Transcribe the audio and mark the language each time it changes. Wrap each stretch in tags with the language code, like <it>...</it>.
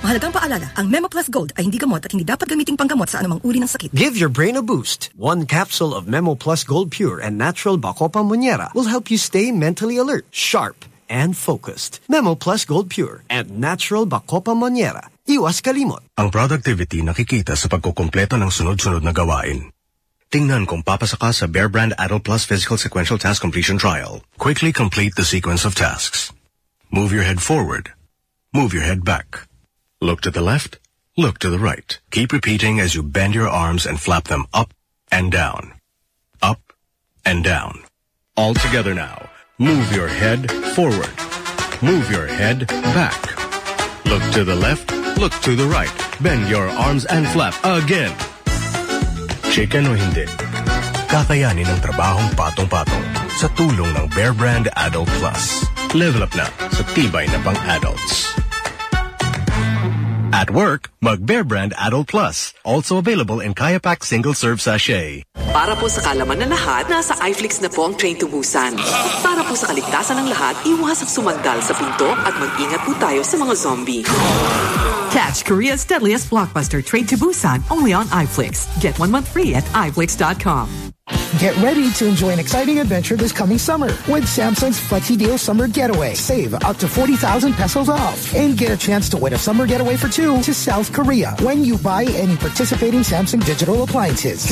<tl>Mahalagang paalala, ang Memo Plus Gold ay hindi gamot at hindi dapat gamitin pang gamot sa anumang uri ng sakit.</tl> <en>Give your brain a boost. One capsule of Memo Plus Gold Pure and Natural Bako Pamonyera will help you stay mentally alert, sharp, and focused. Memo Plus Gold Pure and Natural Bako Pamonyera.</en> <tl>Iwas kalimot. Ang productivity nakikita sa pagkukumpleto ng sunod-sunod na gawain. Tingnan kung papasaka sa Bear Brand Adult Plus Physical Sequential Task Completion Trial.</tl> <en>Quickly complete the sequence of tasks. Move your head forward. Move your head back. Look to the left. Look to the right. Keep repeating as you bend your arms and flap them up and down. Up and down. All together now. Move your head forward. Move your head back. Look to the left. Look to the right. Bend your arms and flap again.</en> <tl>Chicken o hindi, kakayanin ng trabahong patong-patong sa tulong ng Bear Brand Adult Plus. Level up na sa tibay na pang adults.</tl> <en>At work,</en> <tl>mag Bear Brand Adult Plus.</tl> <en>Also available in Kaya Pack Single Serve Sachet.</en> <tl>Para po sa kalaman na lahat, nasa iFlix na po ang Train to Busan. Para po sa kaligtasan ng lahat, iwasang sumagdal sa pinto at mag-ingat po tayo sa mga zombie.</tl> <en>Catch Korea's deadliest blockbuster, Train to Busan, only on iFlix. Get 1 month free at iFlix.com. Get ready to enjoy an exciting adventure this coming summer with Samsung's Flexi Deal Summer Getaway. Save up to 40,000 pesos off and get a chance to win a summer getaway for two to South Korea when you buy any participating Samsung digital appliances.</en>